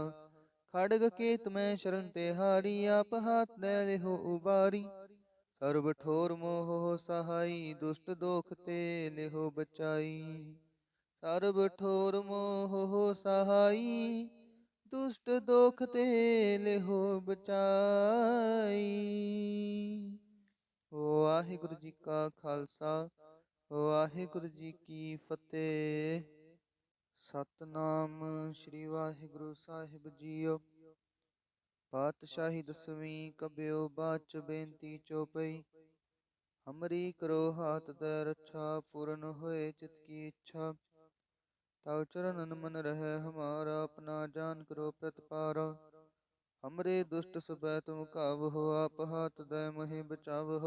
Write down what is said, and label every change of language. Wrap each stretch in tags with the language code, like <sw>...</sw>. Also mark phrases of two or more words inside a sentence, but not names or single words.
<bra>खड़ग केत में शरण ते हारी, आप हाथ दे लेहो उबारी। सर्व ठोर मोह हो सहाई, दुष्ट दोख ते लेहो बचाई। सर्व ठोर मोह हो सहाई, दुष्ट दोख ते लेहो बचाई। वाहिगुरु जी का खालसा, वाहिगुरु जी की फतेह। सतनाम श्री वाहिगुरु साहिब जीओ। पातशाही दसवीं कबियो बाच बेनती चौपई। हमरी करो हाथ दे रक्षा, पूर्ण होए चित की इच्छा। तव चरणन मन रहे हमारा, अपना जान करो प्रतिपारा। हमरे दुष्ट सबै तुम कावहो, आप हाथ दय महे बचावहो।</bra>